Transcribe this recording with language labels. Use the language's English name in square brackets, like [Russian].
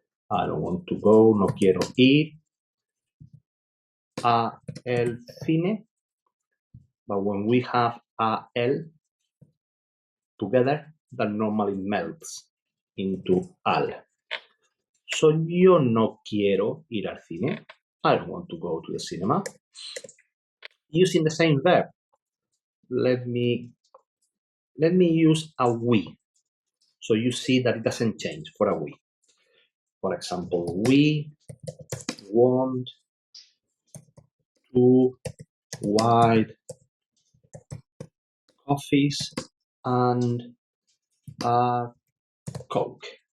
[English] I don't want to go, [Spanish] no quiero ir a el cine, [English] but when we have a el together, that normally melts into al. [Spanish] So yo no quiero ir al cine. [English] I don't want to go to the cinema. Using the same verb, let me use a we. So you see that it doesn't change for a we. For example, we want 2 white coffees and a Coke.